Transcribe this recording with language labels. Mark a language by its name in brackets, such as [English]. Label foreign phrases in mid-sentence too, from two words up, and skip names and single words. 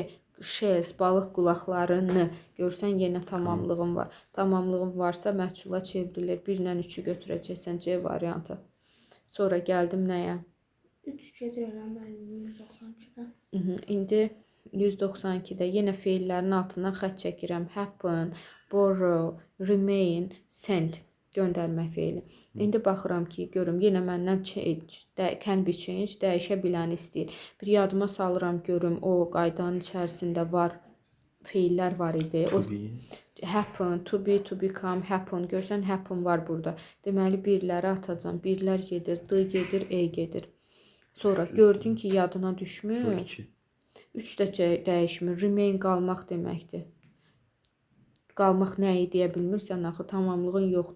[Azerbaijani] Shells, balıq qulaqlarını. Görsən yenə tamamlığın var. Tamamlığın varsa məchula çevrilir. 1 ilə 3-ü götürəcəksən C variantı. Sonra gəldim nəyə? 3 gedir elə mənim 192-dən. İndi 192-də yenə feillərin altından xətt çəkirəm. [English] Happen, borrow, remain, send. [Azerbaijani] Göndərmə feili. İndi baxıram ki, görüm yenə məndən change, [English] can be change, [Azerbaijani] dəyişə biləni istəyir. Bir yadıma salıram görüm o qaydanın içərisində var feillər var idi. O happen, [English] to be, to become, [Azerbaijani] happen. Görsən happen var burada. Deməli birləri atacağam. Birlər gedir, d gedir, e gedir. Sonra gördün ki, yadına düşmür. 3 də dəyişmir. Remain qalmaq deməkdir. Qalmaq nəyi deyə bilmirsən, axı tamamlığın yoxdur.